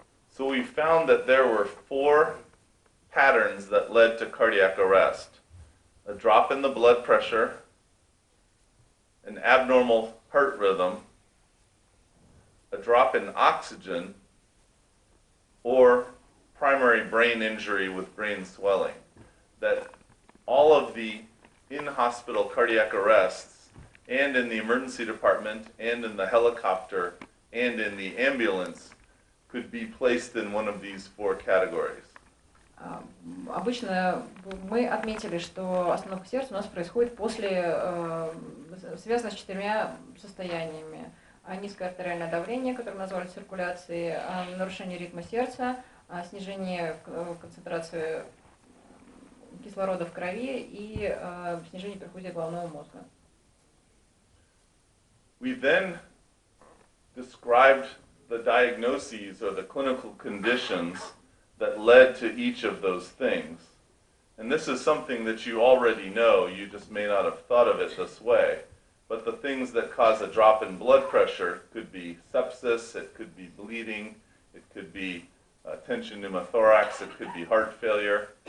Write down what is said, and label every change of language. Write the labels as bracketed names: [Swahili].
[English] So we found that there were 4 patterns that led to cardiac arrest: a drop in the blood pressure, an abnormal heart rhythm, a drop in oxygen, or primary brain injury with brain swelling. That all of the in-hospital cardiac arrests, and in the emergency department, and in the helicopter, and in the ambulance, could be placed in one of these 4 categories. [Russian] Обычно мы отметили, что остановка сердца у нас происходит связано с 4 состояниями. Низкое артериальное давление, которое назвали циркуляцией, нарушение ритма сердца, снижение концентрации кислорода в крови и снижение перфузии головного мозга. [English] We then described the diagnoses or the clinical conditions that led to each of those things. And this is something that you already know, you just may not have thought of it this way. But the things that cause a drop in blood pressure could be sepsis, it could be bleeding, it could be tension pneumothorax, it could be heart failure.